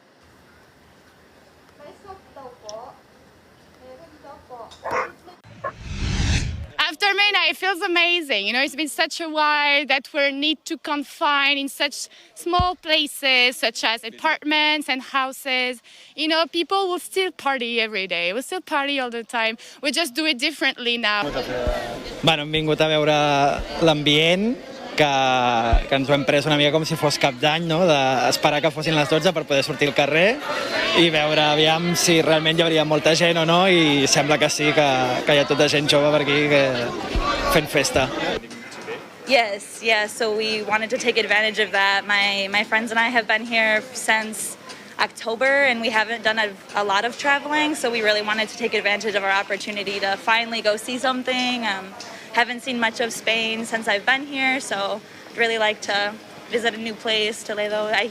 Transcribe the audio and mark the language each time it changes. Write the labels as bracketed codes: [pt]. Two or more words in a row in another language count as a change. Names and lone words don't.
[en] After midnight, it feels amazing. You know, it's been such a while that we need to confine in such small places, such as apartments and houses. You know, people will still party every day. We'll still party all the time. We just do it differently now. [ca] Bueno, hem vingut a veure l'ambient, que ens ho hem pres una mica com si fos cap d'any, no? D'esperar que fossin les 12 per poder sortir al carrer i veure aviam si realment hi hauria molta gent o no, i sembla que sí, que hi ha tota gent jove per aquí fent festa. [en] Yes, yeah, so we wanted to take advantage of that. My friends and I have been here since October, and we haven't done a lot of traveling, so we really wanted to take advantage of our opportunity to finally go see something. Haven't seen much of Spain since I've been here, so I'd really like to visit a new place.